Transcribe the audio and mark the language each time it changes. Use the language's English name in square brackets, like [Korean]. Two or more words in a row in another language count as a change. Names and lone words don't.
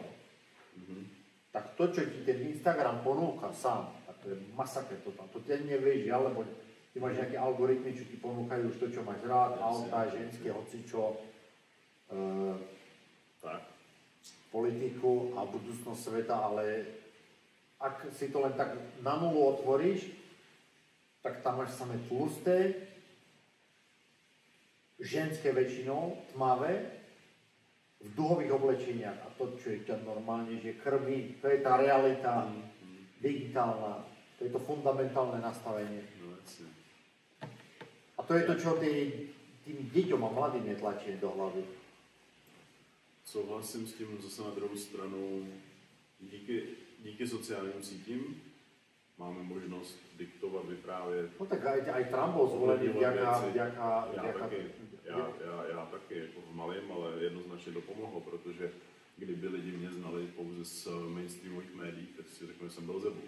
[Slovak] Tak to, čo ti ten Instagram ponúka sám, a to je masaker to ty nevieš, alebo ty máš nejaké algoritmy, čo ti ponúkajú už to, čo máš rád, auta, ženské, hocičo, politiku a budúcnosť sveta, ale ak si to len tak na nulu otvoríš, tak tam máš samé tlusté, ženské väčšinou, tmavé, v duhových oblečeniach. A to, čo je ťa normálne, že krmi, to je tá realita digitálna, to je to fundamentálne nastavenie. No, jasne. A to je to, čo tým deťom a mladým netlačí do hlavy. [Czech] Souhlasím s tím, zase na druhou stranu, díky sociálním sítím máme možnost diktovat, vyprávět. [Slovak] No tak aj Trump bol zvolený vďaka... [Czech] Já taky, jako v malém, ale jednoznačně to pomohlo, protože kdyby lidi mě znali pouze z mainstreamových médií, tak si řeknu, že jsem byl zebu.